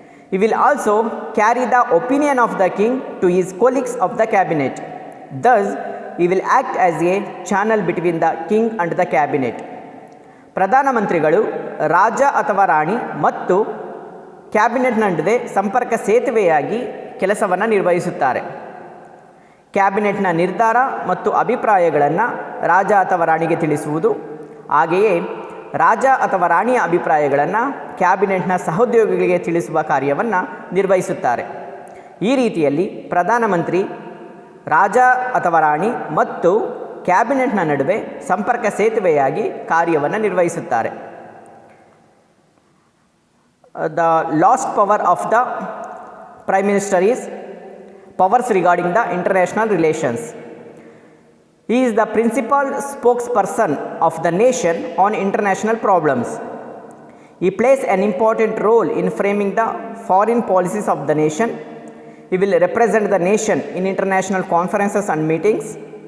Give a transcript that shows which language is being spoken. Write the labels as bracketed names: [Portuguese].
[English] He will also carry the opinion of the king to his colleagues of the cabinet. Thus, he will act as a channel between the king and the cabinet. [Kannada] ಪ್ರಧಾನಮಂತ್ರಿಗಳು ರಾಜ ಅಥವಾ ರಾಣಿ ಮತ್ತು cabinet ನಡುವೆ ಸಂಪರ್ಕ ಸೇತುವೆಯಾಗಿ ಕೆಲಸವನ್ನು ನಿರ್ವಹಿಸುತ್ತಾರೆ. ಕ್ಯಾಬಿನೆಟ್ನ ನಿರ್ಧಾರ ಮತ್ತು ಅಭಿಪ್ರಾಯಗಳನ್ನು ರಾಜ ಅಥವಾ ರಾಣಿಗೆ ತಿಳಿಸುವುದು, ಹಾಗೆಯೇ ರಾಜ ಅಥವಾ ರಾಣಿಯ ಅಭಿಪ್ರಾಯಗಳನ್ನು ಕ್ಯಾಬಿನೆಟ್ನ ಸಹೋದ್ಯೋಗಿಗಳಿಗೆ ತಿಳಿಸುವ ಕಾರ್ಯವನ್ನು ನಿರ್ವಹಿಸುತ್ತಾರೆ. ಈ ರೀತಿಯಲ್ಲಿ ಪ್ರಧಾನಮಂತ್ರಿ ರಾಜ ಅಥವಾ ರಾಣಿ ಮತ್ತು ಕ್ಯಾಬಿನೆಟ್ನ ನಡುವೆ ಸಂಪರ್ಕ ಸೇತುವೆಯಾಗಿ ಕಾರ್ಯವನ್ನು ನಿರ್ವಹಿಸುತ್ತಾರೆ. [English] The last power of the prime minister is powers regarding the international relations. He is the principal spokesperson of the nation on international problems. He plays an important role in framing the foreign policies of the nation. He will represent the nation in international conferences and meetings.